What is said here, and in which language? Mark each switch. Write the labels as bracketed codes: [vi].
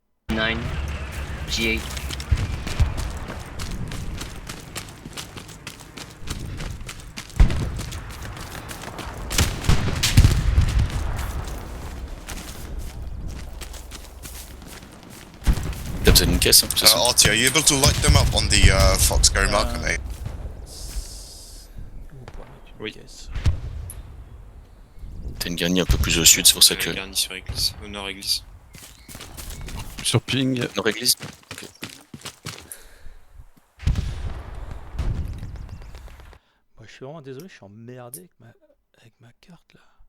[fr] 9, G8. T'as besoin d'une caisse, hein, c'est ça? [en] RT, are you able to light them up on the Fox Gary marker, mate? [fr] Ou pas mettre une Oui. caisse. T'as une garnie un peu plus au sud, c'est pour ça que. Garni sur église. Au nord église. Sur ping. Nord-église. Ok. Moi, je suis vraiment désolé, je suis emmerdé avec ma carte là.